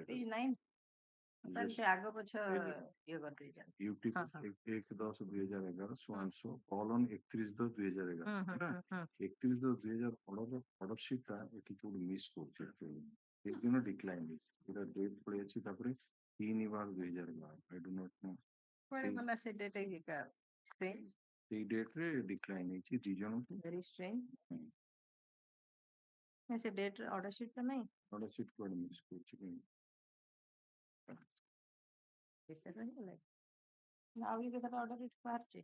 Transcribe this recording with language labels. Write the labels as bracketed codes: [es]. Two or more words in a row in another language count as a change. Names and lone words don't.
[or] ପେଜ 9 ତାହେଲେ ସେ ଆଗ ପଛ ଇଏ କରିଦେଇଛନ୍ତି UTP 1/10/2011 ସୁଆଂଶୁ colon 31/10/2011 ହେଲା 31/10/2011 [en] order sheet [or] ଟା ଏଠି କୋଉଠି ମିସ୍ କରୁଛି ଏଇ ଦିନ ଡିକ୍ଲାଇନ୍ ହେଇଛି ଏଟା ଡେଟ୍ ପଳେଇ ଅଛି ତାପରେ 3/12/2012 [en] I do not know [or] କୁଆଡେ ଗଲା ସେ ଡେଟ୍ ଏକା ଷ୍ଟ୍ରେଞ୍ଜ ସେଇ ଡେଟ୍ ରେ ଡିକ୍ଲାଇନ୍ ହେଇଛି ଦି ଜଣଙ୍କୁ [en] very strange [or] ସେ ଡେଟ୍ [en] order sheet [or] ତ ନାହିଁ [en] order sheet [or] କୁଆଡେ ମିସ୍ କରୁଛି ଆହୁରି କେତେଟା [en] order sheet [or] ବାହାରିଛି